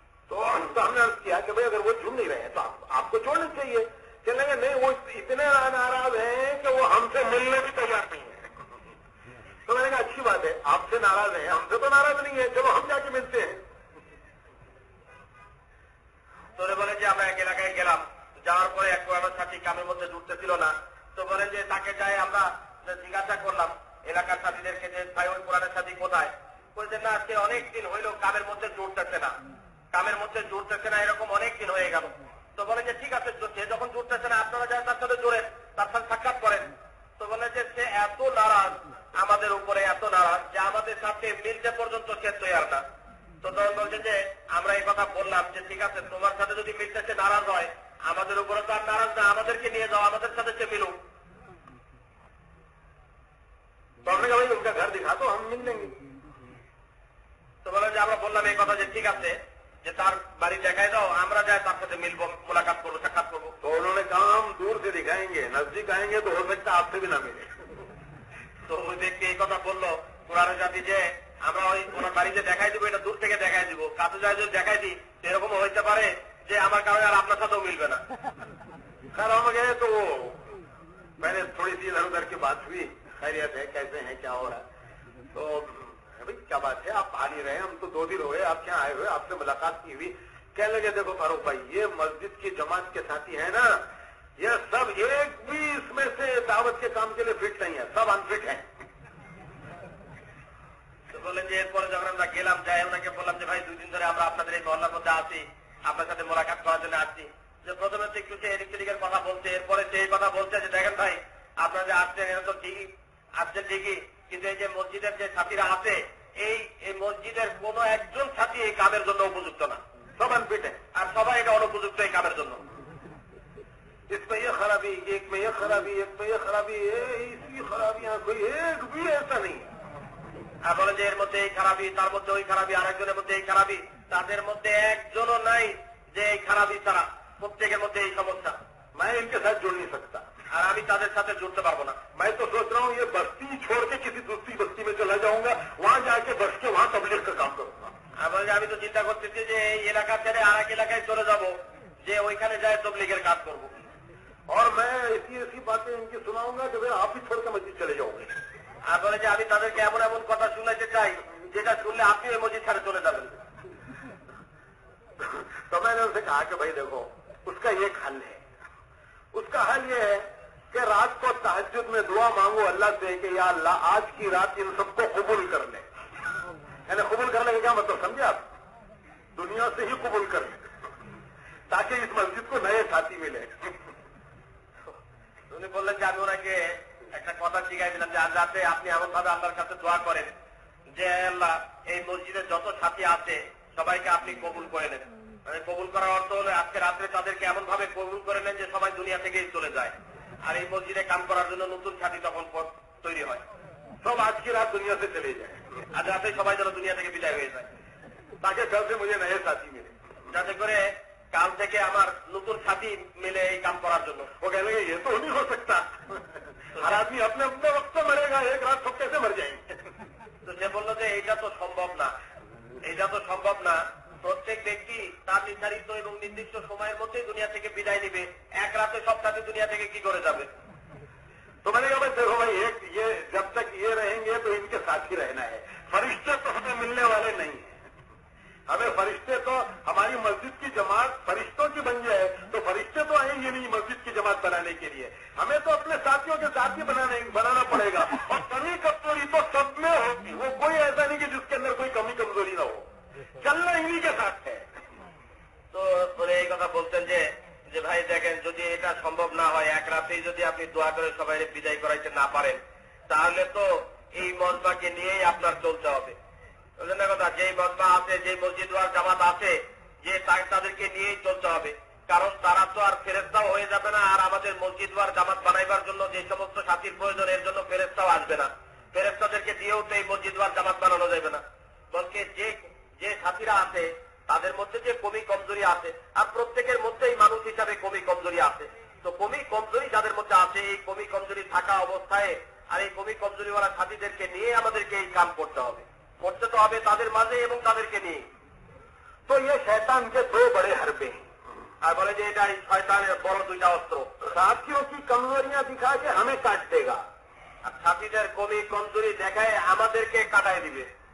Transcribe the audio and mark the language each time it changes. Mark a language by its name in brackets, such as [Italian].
[Hindi] तो हमने अर्ज किया कि भाई अगर वो जुड़ नहीं रहे हैं तो आपको छोड़ना चाहिए। कहने लगे नहीं, वो इतने नाराज हैं कि वो हमसे मिलने भी तैयार नहीं है। तो मैंने कहा अच्छी बात है, आपसे नाराज है, हमसे तो नाराज नहीं है, चलो हम जाके मिलते हैं। तो बोले [Bangla] যে আমরা এক এলাকায় গেলাম, যাওয়ার পরে এক পুরানো সাথী কামের মধ্যে জুড়তেছিল না। তো বলে যে তাকে যাই আমরা জিজ্ঞাসা করলাম এলাকার সাথীদেরকে যে ভাই ওই পুরানো সাথী কোথায়? বলছে না আজকে অনেক দিন হইল কামের মধ্যে জুড়তেছে না, কামের মধ্যে জুড়তেছে না, এরকম অনেক দিন হয়ে গেল। তো বলে যে ঠিক আছে, সে যখন জুড়তেছে না আপনারা যান তার সাথে জোড়েন, তার সাথে সাক্ষাৎ করেন। তো বলে যে সে এত নারাজ আমাদের উপরে, এত নারাজ যে আমাদের সাথে মিলতে পর্যন্ত সে তৈয়ার না। তো তখন বলছে যে আমরা এই কথা বললাম যে ঠিক আছে তোমার সাথে যদি মিলতে সে নারাজ হয়, আমাদের উপরে তো আর নারাজ না, আমাদেরকে নিয়ে যাও, আমাদের সাথে সে মিলুক। [Hindi] তো हमने कहा भाई उनका घर दिखा तो हम मिल लेंगे। तो बोला [Bangla] যে আমরা বললাম এই কথা যে ঠিক আছে যে তার বাড়ি দেখাই দাও, আমরা যাই তার সাথে মিলবো, मुलाकात করবো, সাক্ষাৎ করবো। [Hindi] तो उन्होंने कहा हम दूर से दिखाएंगे, नजदीक आएंगे तो हो सकता है आपसे भी ना मिले। [Bangla] তো ওই ব্যক্তি এই কথা বললো পুরানো জাতি যে আমরা ওই ওনার বাড়িতে দেখাই দিব, এটা দূর থেকে দেখাই দিব, কাছে যায় যদি দেখাই দিই এরকম হইতে পারে যে আমার কারণে আর আপনার সাথেও মিলবে না। [Hindi] खैर हम गए तो मैंने थोड़ी सी इधर उधर की बात हुई, खैरियत है, कैसे हैं, क्या हो रहा है? तो भाई क्या बात है, आप आ नहीं रहे, हम तो 2 दिन हुए आप क्या आए हुए, आपसे मुलाकात की हुई। कहने लगे देखो फारूक भाई ये मस्जिद की जमात के साथी है ना, ये सब एक भी इसमें से दावत के काम के लिए फिट नहीं है, सब अनफिट है। [Bangla] তো বললেন যে এরপরে যখন আমরা গেলাম, যাই ওনাকে বললাম যে ভাই 2 দিন ধরে আমরা আপনাদের এই মহল্লার মধ্যে আছি, আপনার সাথে মোলাকাত করার জন্য আসছি। যে প্রথমে তো একটু এদিক সেদিকের কথা বলছে, এরপরে সেই কথা বলছে যে দেখেন ভাই আপনারা যে আসছেন এটা তো ঠিকই আসছেন ঠিকই, কিন্তু এই যে মসজিদের যে সাথীরা আছে এই মসজিদের কোন একজন সাথী এই কামের জন্য উপযুক্ত না, সব আনফিট আর সবাই এটা অনুপযুক্ত এই কামের জন্য। [Hindi] इसमें ये खराबी, एक में ये खराबी, एक में ये खराबी, इसकी खराबियां कोई एक भी ऐसा नहीं है। [Bangla] আর বলে যে এর মধ্যে এই খারাপি, তার মধ্যে ওই খারাপি, আরেকজনের মধ্যে এই খারাপি, তাদের মধ্যে একজনও নাই যে এই খারাপি ছাড়া, প্রত্যেকের মধ্যে এই সমস্যা। [Hindi] मैं इनके साथ जुड़ नहीं सकता और [Bangla] আমি তাদের সাথে जुड़ते পারবো না। [Hindi] मैं तो सोच रहा हूँ ये बस्ती छोड़ के किसी दूसरी बस्ती में चला जाऊंगा, वहां जाके बस के वहां तबलीग का काम करूंगा। [Bangla] আমি তো চিন্তা করতেছি যে এই এলাকা ছেড়ে আর এক এলাকায় চলে যাবো, যে ওইখানে যায় তবলীগের কাজ করবো। [Hindi] और मैं ऐसी बातें इनकी सुनाऊंगा कि भाई आप ही छोड़ के मस्जिद चले जाओगे। [Bangla] আর বলে যে আমি তাদেরকে এমন এমন কথা শুনাইতে চাই যেটা শুনলে আপনি ওই মসজিদ ছাড়ে চলে যাবেন। [Hindi] तो मैंने उनसे कहा कि भाई देखो उसका एक हल है, उसका हल ये है कि रात को तहज्जुद में दुआ मांगो अल्लाह से कि या अल्लाह आज की रात इन सबको कबूल कर ले। यानी कबूल करने का क्या मतलब समझे आप? दुनिया से ही कबूल कर ले ताकि इस मस्जिद को नए साथी मिले। [Bangla] উনি বললেন যে আমি ওনাকে একটা কথা শিখাই দিলাম যে আজ রাতে আপনি এমন ভাবে আল্লাহর কাছে দোয়া করেন যে আল্লাহ এই মসজিদের যত সাথী আছে সবাইকে আপনি কবুল করে নেন। মানে কবুল করার অর্থ হলো আজকে রাত্রে তাদেরকে এমন ভাবে কবুল করে নেন যে সবাই দুনিয়া থেকেই চলে যায়, আর এই মসজিদে কাম করার জন্য নতুন সাথী তখন তৈরি হয়। সব আজকে রাত দুনিয়া থেকে চলে যায়, আজ রাতে সবাই যেন দুনিয়া থেকে বিদায় হয়ে যায়, [Hindi] তাকে কালকে মুঝে নয়ে সাথী মিলে, [Bangla] যাতে করে কাল থেকে আমার নতুন সাথী মিলে এই কাম করার জন্য। [Hindi] ও कहने लगे ये तो नहीं हो सकता, हर आदमी अपने अपने वक्त मरेगा, एक रात सब कैसे मर जाएंगे। [Bangla] তো সে বললো যে এইটা তো সম্ভব না, এইটা তো সম্ভব না, প্রত্যেক ব্যক্তি তার নির্ধারিত এবং নির্দিষ্ট সময়ের মধ্যেই দুনিয়া থেকে বিদায় নিবে, এক রাতে সব সাথী দুনিয়া থেকে কি করে যাবে। [Hindi] तो मैंने कहा भाई देखो भाई एक ये जब तक ये रहेंगे तो इनके साथ ही रहना है, फरिश्ते तो हमें मिलने वाले नहीं है। हमें फरिश्ते तो हमारी मस्जिद की जमात फरिश्तों की बन जाए तो फरिश्ते तो आएंगे नहीं मस्जिद की जमात बनाने के लिए, हमें तो अपने साथियों के साथ ही बनाना पड़ेगा। और कमी कमजोरी तो सब में होगी, वो कोई ऐसा नहीं कि जिसके अंदर कोई कमी कमजोरी ना हो, चलना इन्हीं के साथ है। तो बोले [Bangla] এই কথা বলতেন যে ভাই দেখেন যদি এটা সম্ভব না হয়, এক রাতেই যদি আপনি দোয়া করে সবাই বিদায় করাইতে না পারেন তাহলে তো এই মজমাকে নিয়েই আপনার চলতে হবে। কথা যেই মজমা আছে, যে মসজিদ ওয়ার জামাত আছে, যে তাদেরকে নিয়েই চলতে হবে, কারণ তারা তো আর ফেরেশতাও হয়ে যাবে না, আর আমাদের মসজিদ ওয়ার জামাত বানাইবার জন্য যে সমস্ত সাথীর প্রয়োজন এর জন্য ফেরেশতাও আসবে না, ফেরেশতাদেরকে দিয়েও তো এই মসজিদ ওয়ার জামাত বানানো যাবে না। বলকে সাথীরা আছে তাদের মধ্যে যে কমি কমজোরি আছে, আর প্রত্যেকের মধ্যেই মানুষ হিসাবে কমি কমজোরি আছে। তো কমি কমজোরি যাদের মধ্যে আছে, এই কমি কমজোরি থাকা অবস্থায় আর এই কমি কমজোরিওয়ালা সাথীদেরকে নিয়ে আমাদেরকে এই কাম করতে হবে। করতে তো হবে তাদের মাঝে এবং তাদেরকে নিয়ে। [Hindi] तो ये शैतान के दो बड़े हरबे हैं। [Bangla] আর বলে যে এটা শয়তানের বড় দুইটা অস্ত্র। [Hindi] साथियों की कमजोरियां दिखा के हमें काट देगा, [Bangla] আর সাথীদের কমি কমজোরি দেখায় আমাদেরকে কাটায় দিবে,